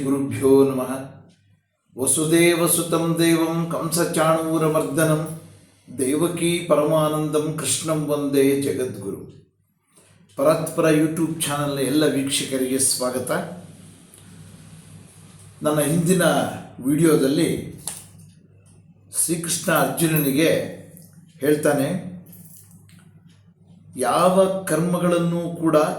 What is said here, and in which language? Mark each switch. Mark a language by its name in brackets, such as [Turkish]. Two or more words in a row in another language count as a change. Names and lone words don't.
[Sanskrit] ಗುರುಭ್ಯೋ ನಮಃ. ವಸುದೇವಸುತಂ ದೇವಂ ಕಂಸಚಾಣೂರಮರ್ದನಂ ದೇವಕೀ ಪರಮಾನಂದಂ ಕೃಷ್ಣಂ ವಂದೇ ಜಗದ್ಗುರು. [Kannada] ಪರತ್ಪರ ಯೂಟ್ಯೂಬ್ ಚಾನಲ್ನ ಎಲ್ಲ ವೀಕ್ಷಕರಿಗೆ ಸ್ವಾಗತ. ನನ್ನ ಹಿಂದಿನ ವಿಡಿಯೋದಲ್ಲಿ ಶ್ರೀಕೃಷ್ಣ ಅರ್ಜುನನಿಗೆ ಹೇಳ್ತಾನೆ, ಯಾವ ಕರ್ಮಗಳನ್ನು ಕೂಡ